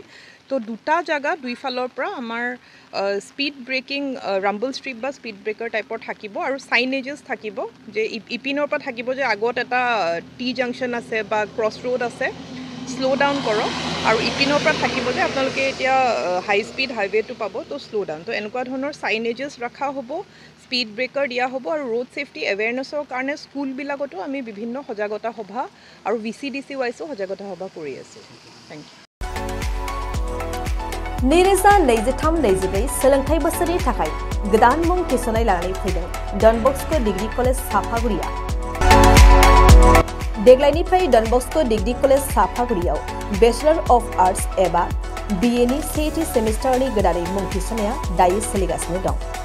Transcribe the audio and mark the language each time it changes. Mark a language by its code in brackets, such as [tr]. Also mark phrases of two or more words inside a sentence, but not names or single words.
[as] তো দুটা জাগা দুইফালৰ পৰা আমাৰ [en] speed breaking rumble strip [as] বা [en] speed breaker [as] টাইপৰ থাকিব আৰু চাইনেজেছ থাকিব যে ইপিনৰ পৰা থাকিব যে আগত এটা [en] T junction [as] আছে বা [en] cross road [as] আছে, [en] slow down [as] কৰক, আৰু ইপিনৰ পৰা থাকিব যে আপোনালোকে এতিয়া [en] high speed [as] হাইৱেটো পাব, তো [en] slow down. [as] তো এনেকুৱা ধৰণৰ চাইনেজেছ ৰখা হ'ব, [en] speed breaker [as] দিয়া হ'ব আৰু [en] road safety [as] এৱেৰনেছৰ কাৰণে স্কুলবিলাকতো আমি বিভিন্ন সজাগতা সভা আৰু VCDC ৱাইজো সজাগতা সভা কৰি আছোঁ। [en] Thank you. [brx] 2023-24 सोलोंथाइ बोसोरनि थाखाय गोदान मुं थिसननाय लानानै फैदों डन बस्क' डिग्री कलेज साफागुरिया। देग्लायनिफ्राय डन बस्क' डिग्री कलेज साफागुरियाव [en] Bachelor of Arts [brx] एबा BA नि सेथि सेमिस्टारनि गोदानै मुं थिसननाया दायो सोलिगासिनो दं।